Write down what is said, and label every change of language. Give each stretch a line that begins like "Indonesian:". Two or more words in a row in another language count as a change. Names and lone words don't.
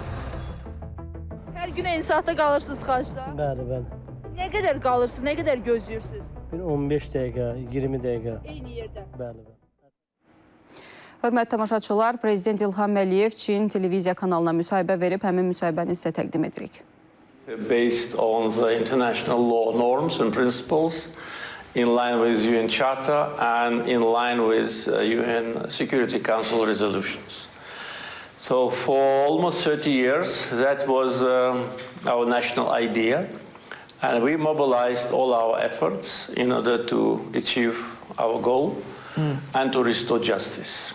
Azerbaijani: Hər gün eyni saatda qalırsınız tıxacda? Bəli, bəli. Nə qədər qalırsınız, nə qədər gözləyirsiniz? Bir 15 dəqiqə, 20 dəqiqə. Eyni yerdə? Bəli, bəli. Hörmətli tamaşaçılar, Prezident İlham Əliyev Çin televiziya kanalına müsahibə verib, həmin müsahibəni sizə təqdim edirik.
English: Based on the international law norms and principles, in line with UN Charter and in line with UN Security Council resolutions. So for almost 30 years, that was our national idea, and we mobilized all our efforts in order to achieve our goal and to restore justice.